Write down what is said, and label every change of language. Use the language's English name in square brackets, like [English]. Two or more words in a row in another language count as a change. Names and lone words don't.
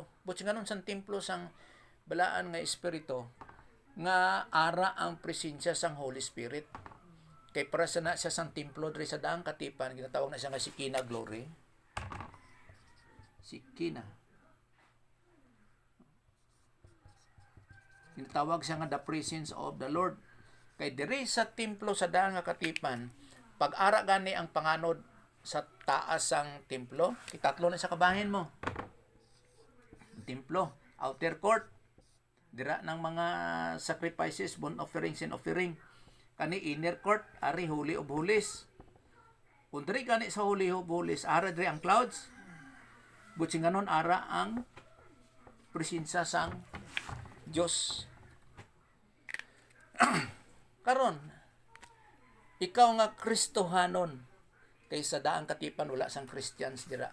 [Hiligaynon] But nganon sang templo sang balaan nga espiritu nga ara ang presensya sang Holy Spirit. Kay para sa na siya sang templo diri sa daang katipan, ginatawag na siya nga Shekinah glory. Shekinah. Ginatawag siya nga [English] the presence of the Lord. [Hiligaynon] Kay diri sa templo sa daang nga katipan, pag-ara gani ang panganod sa taas sang templo, itatlo na sa kabahin mo. [English] Templo, outer court, [Hiligaynon] dira ng mga [English] sacrifices, burnt offering, sin offering. [Hiligaynon] Kani [English] inner court, [Hiligaynon] ari Holy of Holies. Kung diri gani sa Holy of Holies, ara diri ang clouds. Butsi nganon ara ang presensya sang Dios. Karon, ikaw nga Kristohanon, kay sa daang katipan wala sang Christians dira.